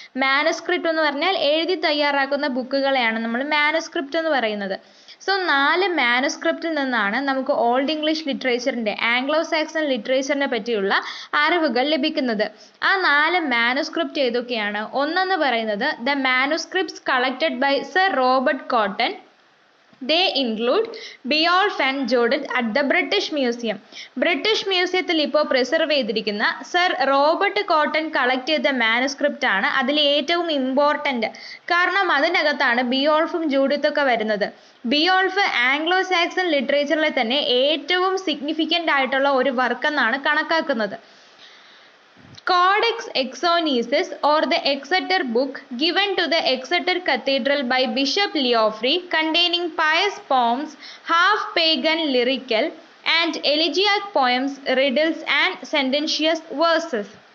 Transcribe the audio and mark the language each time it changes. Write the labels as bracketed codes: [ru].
[ml] Manuscript എന്ന് പറഞ്ഞാൽ എഴുതി തയ്യാറാക്കുന്ന ബുക്കുകളെയാണ് നമ്മൾ മാനുസ്ക്രിപ്റ്റ് എന്ന് പറയുന്നത്. 4 മാനുസ്ക്രിപ്റ്റിൽ നിന്നാണ് നമുക്ക് ഓൾഡ് ഇംഗ്ലീഷ് ലിറ്ററേച്ചറിൻ്റെ, ആംഗ്ലോ സാക്സൺ ലിറ്ററേച്ചറിനെ പറ്റിയുള്ള അറിവുകൾ ലഭിക്കുന്നത്. ആ 4 മാനുസ്ക്രിപ്റ്റ് ഏതൊക്കെയാണ്? ഒന്നെന്ന് പറയുന്നത് [en] The manuscripts collected by sir Robert Cotton, They include Beowulf and Judith at the British Museum. [ml] British മ്യൂസിയത്തിൽ ഇപ്പോൾ പ്രിസർവ് ചെയ്തിരിക്കുന്ന സർ റോബർട്ട് കോട്ടൺ കളക്ട് ചെയ്ത മാനുസ്ക്രിപ്റ്റ് ആണ് അതിൽ ഏറ്റവും ഇമ്പോർട്ടൻ്റ്. കാരണം അതിനകത്താണ് ബിയോൾഫും ജൂഡിത്തൊക്കെ വരുന്നത്. ബിയോൾഫ് ആംഗ്ലോ സാക്സൺ ലിറ്ററേച്ചറിലെ തന്നെ ഏറ്റവും സിഗ്നിഫിക്കൻ്റ് ആയിട്ടുള്ള ഒരു വർക്ക് എന്നാണ് കണക്കാക്കുന്നത്. [en] Codex Exonesis or the Exeter book given to the Exeter Cathedral by Bishop Leofre containing pious poems, half pagan lyrical and elegiac poems, riddles and sententious verses.